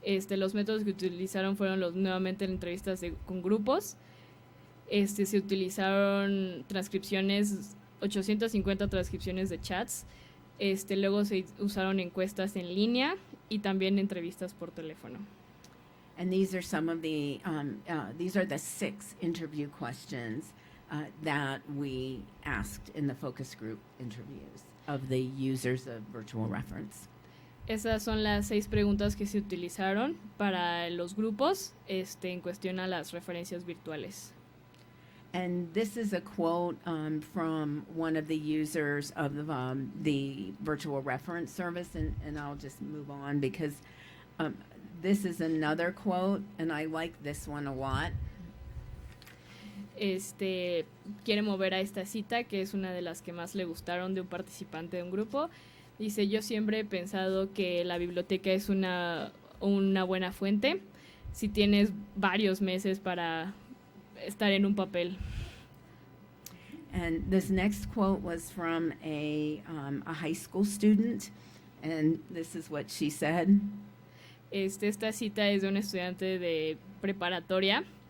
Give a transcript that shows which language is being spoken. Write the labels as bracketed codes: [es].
[es] Los métodos que utilizaron fueron nuevamente entrevistas con grupos. Se utilizaron transcripciones, 850 transcripciones de chats. Luego se usaron encuestas en línea y también entrevistas por teléfono. [en] And these are some of the the 6 interview questions that we asked in the focus group interviews of the users of virtual reference. [es] Esas son las 6 preguntas que se utilizaron para los grupos en cuestión a las referencias virtuales. [en] And this is a quote from one of the users of the virtual reference service, and I'll just move on because this is another quote, and I like this one a lot. [es] Quiere mover a esta cita, que es una de las que más le gustaron de un participante de un grupo. Dice: yo siempre he pensado que la biblioteca es una buena fuente. si tienes varios meses para estar en un papel. [en] And this next quote was from a high school student, and this is what she said. [es] Esta cita es de un estudiante de preparatoria.